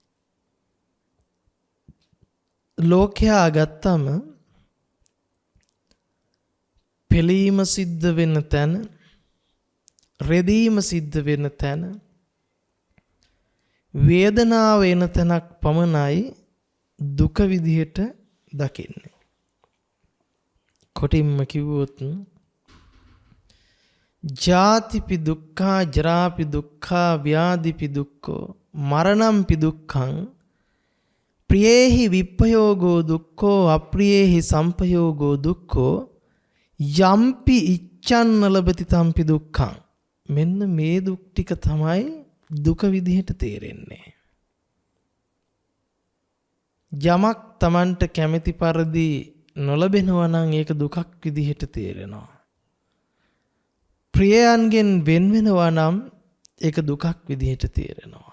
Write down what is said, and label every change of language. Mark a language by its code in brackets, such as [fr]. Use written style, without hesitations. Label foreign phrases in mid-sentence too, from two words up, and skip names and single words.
[si] ලෝකයා ගත්තම පෙළීම සිද්ධ වෙන තැන, රෙදීම සිද්ධ වෙන තැන, වේදනාව එන තැනක් පමණයි දුක විදිහට දකින්නේ. කොටින්ම කිව්වොත් [pi] ජාතිපි දුක්ඛා ජරාපි දුක්ඛා ව්‍යාධිපි දුක්ඛෝ මරණම්පි දුක්ඛං ප්‍රියේහි විප්පයෝගෝ දුක්ඛෝ අප්‍රියේහි සම්පයෝගෝ දුක්ඛෝ යම්පි ඉච්ඡන්න ලබති තම්පි දුක්ඛං. [si] මෙන්න මේ දුක් ටික තමයි දුක විදිහට තේරෙන්නේ. යමක් Tamanට කැමැති පරිදි නොලබෙනවා නම් ඒක දුකක් විදිහට තේරෙනවා. ප්‍රියයන්ගෙන් වෙන් වෙනවා නම් ඒක දුකක් විදිහට තේරෙනවා.